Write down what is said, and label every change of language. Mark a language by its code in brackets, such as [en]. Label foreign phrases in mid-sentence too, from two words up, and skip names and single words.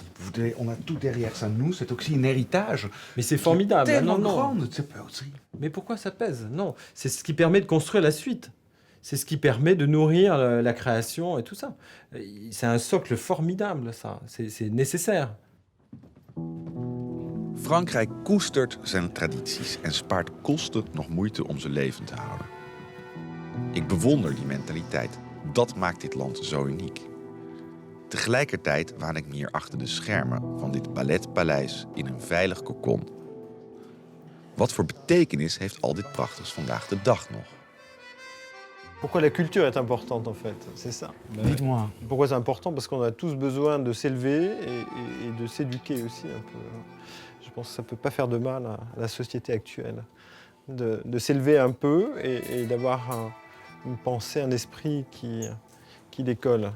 [fr] On a tout derrière ça. Nous, c'est aussi un héritage. Mais c'est formidable. Tellement Non. grand, ça peut aussi. Mais pourquoi ça pèse? Non, c'est ce qui permet de construire la suite. C'est ce qui permet de nourrir la création et tout ça. C'est un socle formidable, ça. C'est nécessaire. [nl] Frankrijk koestert zijn tradities en spaart kosten nog moeite om ze levend te houden. Ik bewonder die mentaliteit. Dat maakt dit land zo uniek. Tegelijkertijd waan ik me hier achter de schermen van dit balletpaleis in een veilig kokon. Wat voor betekenis heeft al dit prachtigs vandaag de dag nog? [fr] Pourquoi la culture est importante, en fait? C'est ça. Dites-moi. Pourquoi c'est important? Parce qu'on a tous besoin de s'élever et de s'éduquer aussi un peu. Je pense que ça ne peut pas faire de mal à la société actuelle. De s'élever un peu et d'avoir une pensée, un esprit qui décolle.